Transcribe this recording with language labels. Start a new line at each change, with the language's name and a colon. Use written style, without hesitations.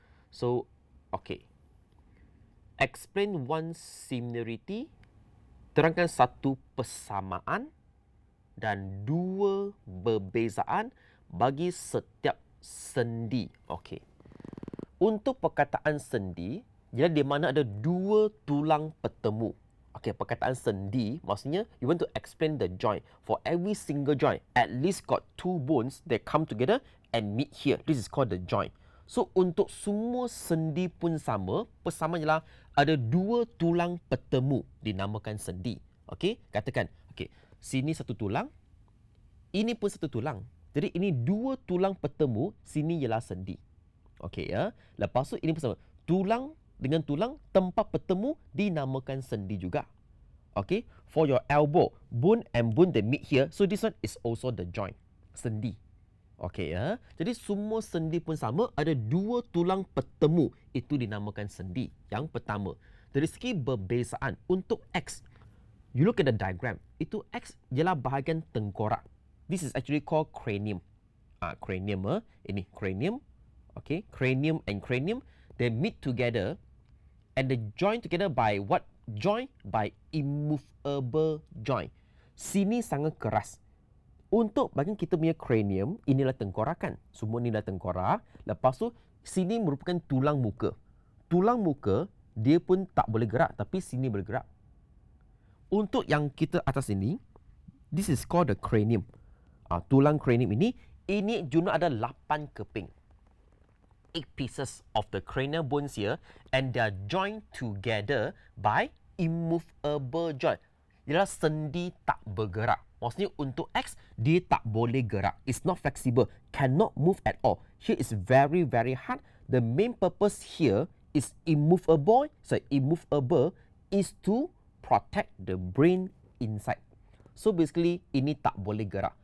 Malay: So, okay.
English: Explain one similarity,
Malay: terangkan satu persamaan dan dua perbezaan bagi setiap sendi. Okey. Untuk perkataan sendi, ialah di mana ada dua tulang bertemu. Okey, perkataan sendi maksudnya
English: you want to explain the joint. For every single joint, at least got two bones that come together and meet here. This is called the joint.
Malay: So, untuk semua sendi pun sama, persamaan ialah ada dua tulang bertemu dinamakan sendi. Okey, katakan, okey, sini satu tulang, ini pun satu tulang. Jadi, ini dua tulang bertemu, sini ialah sendi. Okey ya. Lepas tu, ini pun sama. Tulang dengan tulang, tempat bertemu dinamakan sendi juga.
English: Okey, for your elbow, bone and bone they meet here. So, this one is also the joint, sendi.
Malay: Okey ya. Jadi semua sendi pun sama, ada dua tulang bertemu, itu dinamakan sendi. Yang pertama, dari segi perbezaan untuk X,
English: you look at the diagram,
Malay: itu X ialah bahagian tengkorak.
English: This is actually called cranium. Cranium, ini cranium. Okay, cranium and cranium, they meet together and they join together by what? Join by immovable joint.
Malay: Sini sangat keras. Untuk bagian kita punya cranium, inilah tengkorakan. Semua inilah tengkorak. Lepas tu, sini merupakan tulang muka. Tulang muka, dia pun tak boleh gerak, tapi sini boleh gerak.
English: Untuk yang kita atas ini, this is called the cranium.
Malay: Tulang cranium ini juga ada 8 keping.
English: 8 pieces of the cranial bones here, and they are joined together by immovable joint.
Malay: Ialah sendi tak bergerak. Maksudnya untuk X, dia tak boleh gerak.
English: It's not flexible. Cannot move at all. Here is very, very hard. The main purpose here is immovable. So, immovable is to protect the brain inside.
Malay: So, basically, ini tak boleh gerak.